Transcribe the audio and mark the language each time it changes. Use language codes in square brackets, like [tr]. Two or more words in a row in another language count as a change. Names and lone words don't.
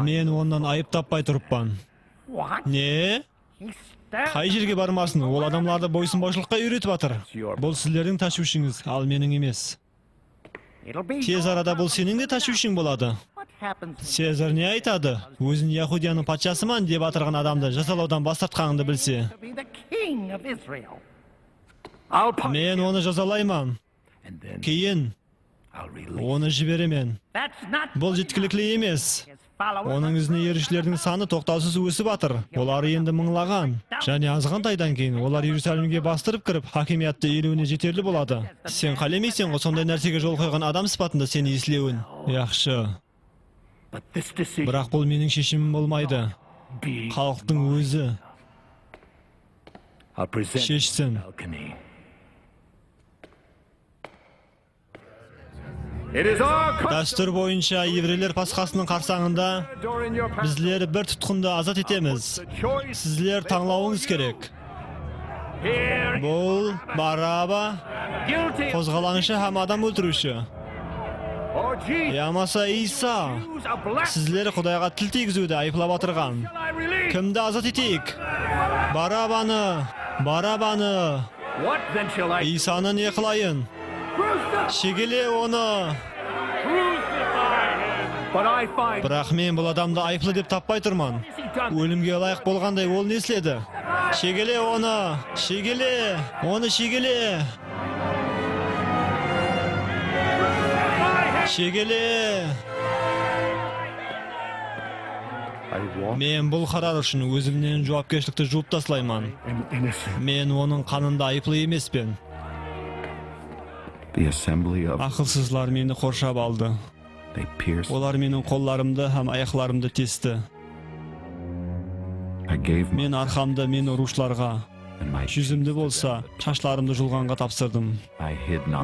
[kaa] Мен ондан айып таппай тұрыппан. [en] what? [kaa] Не? [en] He stared [kaa] Қай жерге бармасын? Ол адамларды бойсынбаушылыққа үйретіп атыр. Бұл сіздердің ташвишіңіз, ал менің емес. [en] It'll be [kaa] Тез арада бұл сенің де ташвишің болады. [en] what happens [kaa] Сезар не айтады? Өзін Яһудияның патшасыман деп атырған адамды жазалаудан бас тартқаныңды білсе. [en] to be the king of Israel. I'll punish. [kaa] Мен оны жазалайман. [en] And then [kaa] Кейін [en] I'll release. [kaa] оны жіберемен. [en] That's not [kaa] Бұл жеткілікті емес. [en] his followers. [kaa] Оның ізіне ерушілердің саны тоқтаусыз өсіп атыр. Олар енді мыңлаған. Және азғантайдан кейін олар Иерусалимге бастырып кіріп, хакимиятты иеленуіне жетерлі болады. Сен қалемейсің ғой сондай нәрсеге жол қойған адам сипатында сені еслеуін. Яқшы. [en] But this decision [kaa] Бірақ бұл менің шешімім болмайды. [en] be. [kaa] Халықтың өзі [en] I'll present [kaa] шешсін. [en] balcony. It is our [kaa] Дәстүр бойынша еврейлер пасхасының қарсаңында [en] during your [kaa] біздер бір тұтқынды азат етеміз. [en] choice [kaa] Сіздер таңлауыңыз керек. [en] here. [kaa] Бұл Бараба, [en] Guilty [kaa] қозғалаңшы һәм адам өлтіруші. [en] or Jesus. [kaa] Ямаса Иса. [en] Use a black. [kaa] Сіздер Құдайға тіл тигізуді айыплап атырған. [en] I release. [kaa] Кімді азат етейік? Барабаны. [en] What then shall I [kaa] Исаны не қылайын? Шегеле оны. [en] crucify him? But I find [kaa] Бірақ мен бұл адамды айыплы деп таппай тұрман. [en] Is he [kaa] Өлімге лайық болғандай ол не істеді? Шегеле оны! Шегеле! Оны шегеле! Шегеле! [en] I walk [kaa] Мен бұл қарар үшін өзімнен жауапкершілікті жуып таслаймын. [en] am innocent. [kaa] Мен оның қанында айыплы емеспін. [en] The assembly of [kaa] Ақылсызлар мені қоршап алды. [en] they pierced. [kaa] Олар менің қолларымды һәм аяқларымды тесті. [en] I gave [kaa] Мен арқамды мен ұрушыларға, [en] and my [kaa] жүзімді болса, шашларымды жұлғанға тапсырдым. [en] I hid not.